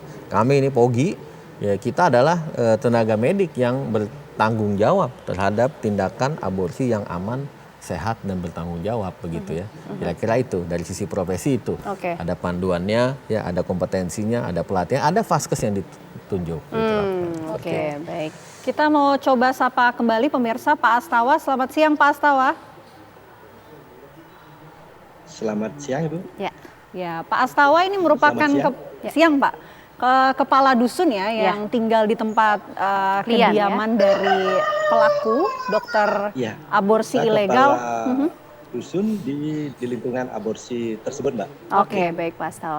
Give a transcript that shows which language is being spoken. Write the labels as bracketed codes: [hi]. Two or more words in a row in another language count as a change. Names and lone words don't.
[id] Kami ini POGI, ya kita adalah tenaga medik yang bertanggung jawab terhadap tindakan aborsi yang aman, sehat dan bertanggung jawab begitu ya. Kira-kira itu dari sisi profesi itu. Ada panduannya, ya ada kompetensinya, ada pelatihan, ada vaskes yang ditunjuk. Oke, baik. Kita mau coba sapa kembali pemirsa Pak Astawa. Selamat siang Pak Astawa. Selamat siang Ibu. Ya, Pak Astawa ini merupakan siang Pak. Kepala dusun ya yang tinggal di tempat kediaman dari pelaku dokter aborsi ilegal. Dusun di lingkungan aborsi tersebut, Mbak. Oke, baik Pak Astawa.